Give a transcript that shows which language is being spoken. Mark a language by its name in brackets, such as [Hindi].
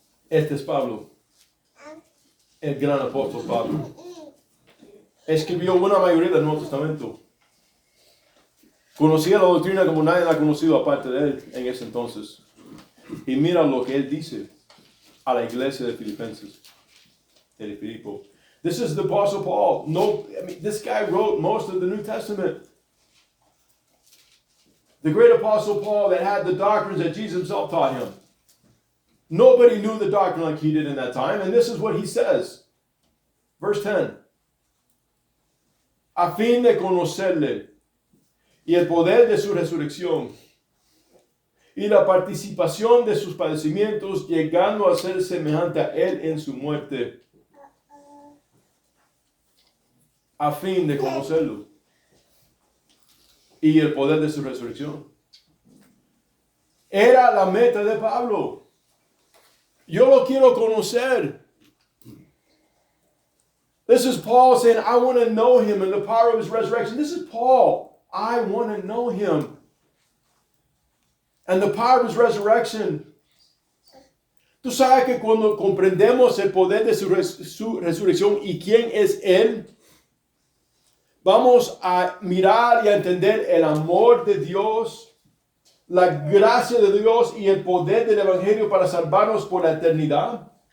[Spanish] Este es Pablo, el gran apóstol Pablo. Escribió una mayoría del Nuevo Testamento. Conocía la doctrina como nadie la ha conocido aparte de él en ese entonces. Y mira lo que él dice a la iglesia de Filipenses, de Filipo. [English] This is the Apostle Paul. This guy wrote most of the New Testament. The great Apostle Paul that had the doctrines that Jesus himself taught him. Nobody knew the doctrine like he did in that time, and this is what he says. Verse 10. [Spanish] A fin de conocerle y el poder de su resurrección y la participación de sus padecimientos, llegando a ser semejante a él en su muerte. A fin de conocerlo y el poder de su resurrección. Era la meta de Pablo. Yo lo quiero conocer. [English] This is Paul saying, I want to know him and the power of his resurrection. This is Paul. I want to know him. And the power of his resurrection. [Spanish] Tú sabes que cuando comprendemos el poder de su resurrección y quién es él, vamos a mirar y a entender el amor de Dios, la gracia de Dios y el poder del Evangelio para salvarnos por la eternidad.